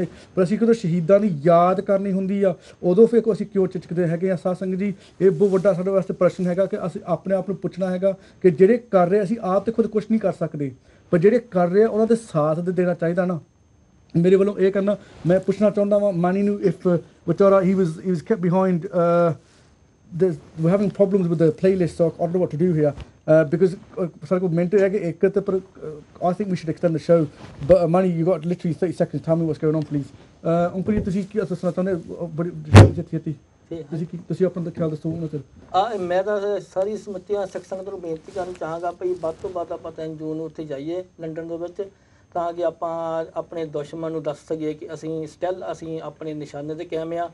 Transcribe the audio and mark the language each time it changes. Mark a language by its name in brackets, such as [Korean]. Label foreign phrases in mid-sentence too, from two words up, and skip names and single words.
[Punjabi] ਪਰ ਅਸੀਂ ਕਦੋਂ ਸ਼ਹੀਦਾਂ ਦੀ ਯਾਦ ਕਰਨੀ ਹੁੰਦੀ ਆ ਉਦੋਂ ਫਿਰ ਅਸੀਂ ਕਿਉਂ ਝਿਜਕਦੇ ਹੈਗੇ ਆ। ਸਾਧ ਸੰਗਤ ਜੀ ਇਹ ਬਹੁਤ ਵੱਡਾ ਸਾਡੇ ਵਾਸਤੇ ਪ੍ਰਸ਼ਨ ਹੈਗਾ ਕਿ ਅਸੀਂ ਆਪਣੇ ਆਪ ਨੂੰ ਪੁੱਛਣਾ ਹੈਗਾ ਕਿ ਜਿਹੜੇ ਕਰ ਰਹੇ ਅਸੀਂ ਆਪ ਤੇ ਖੁਦ ਕੁਛ ਨਹੀਂ ਕਰ ਸਕਦੇ, ਪਰ ਜਿਹੜੇ ਕਰ ਰਹੇ ਆ ਉਹਨਾਂ ਦੇ ਸਾਥ ਦੇ ਦੇਣਾ ਚਾਹੀਦਾ ਨਾ। ਮੇਰੇ ਵੱਲੋਂ ਇਹ ਕਰਨਾ ਮੈਂ ਪੁੱਛਣਾ ਚਾਹੁੰਦਾ ਵਾਂ ਮਾਨੀ ਨੂੰ [English] ਇਫ ਵਿਚਾਰਾ he was kept behind we're having problems with the playlist, so I don't know what to do here because [Punjabi] ਸਾਡੇ ਕੋਲ ਮਿੰਟ ਰਹਿ ਗਏ ਇੱਕ ਤੇ ਪਰ [English] I think we should extend the show, but Mani you got literally 30 seconds, tell me what's going on please. [Punjabi] ਅੰਕਲ ਤੁਸੀਂ ਕੀ ਦੱਸਣਾ ਚਾਹੁੰਦੇ ਬੜੀ ਛੇਤੀ ਤੁਸੀਂ ਆਪਣਾ ਖਿਆਲ ਦੱਸੋ ਉਹਨਾਂ ਤੇ। ਮੈਂ ਤਾਂ ਸਾਰੀ ਸਮਿਤੀਆਂ ਸਿੱਖ ਸੰਗਤ ਨੂੰ ਬੇਨਤੀ ਕਰਨਾ ਚਾਹਾਂਗਾ ਭਈ ਵੱਧ ਤੋਂ ਵੱਧ ਆਪਾਂ 3 ਜੂਨ ਨੂੰ ਉੱਥੇ ਜਾਈਏ ਲੰਡਨ ਦੇ ਵਿੱਚ, ਤਾਂ ਕਿ ਆਪਾਂ ਆਪਣੇ ਦੁਸ਼ਮਣ ਨੂੰ ਦੱਸ ਸਕੀਏ ਕਿ ਅਸੀਂ ਸਟਿਲ ਅਸੀਂ ਆਪਣੇ ਨਿਸ਼ਾਨੇ 'ਤੇ ਕਾਇਮ ਆ।